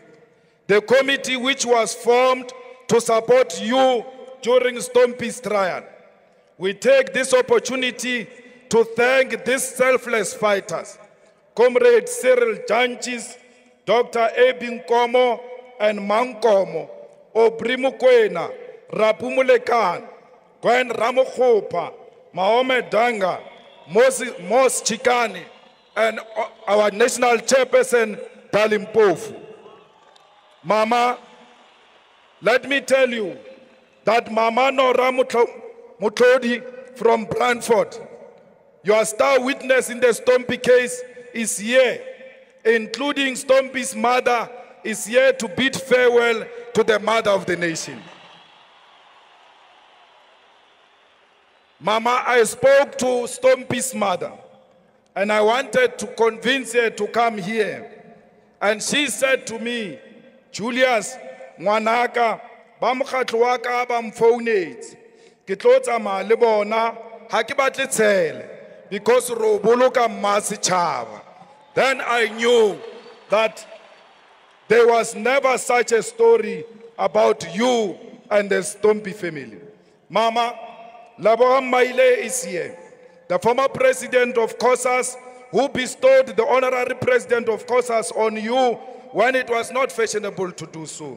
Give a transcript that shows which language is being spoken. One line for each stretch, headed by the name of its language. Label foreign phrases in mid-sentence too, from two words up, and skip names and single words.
English: The committee which was formed to support you during STANBIC's trial. We take this opportunity to thank these selfless fighters, Comrade Cyril Janchis, Dr. Abin Komo and Mankomo, Obrimukwena, Rapumulekan, Gwen Ramokhopa, Mahomet Danga, Mos Chikani, and our national chairperson, Dalimpofu. Mama, let me tell you that Mama Nora Mutlodi from Brantford, your star witness in the STANBIC case, is here, including STANBIC's mother, is here to bid farewell to the mother of the nation. Mama, I spoke to STANBIC's mother, and I wanted to convince her to come here. And she said to me,
Southern Sotho: Julius, ngwanaka, ba mokgatlo wa ka ba mfounetse. Ke tlo tsamaya le bona, ha ke batle tshele, because ro boloka masitjhaba.
English: Then I knew that there was never such a story about you and the STANBIC family. Mama, Laboha Maile is here, the former president of COSAS, who bestowed the honorary president of COSAS on you when it was not fashionable to do so.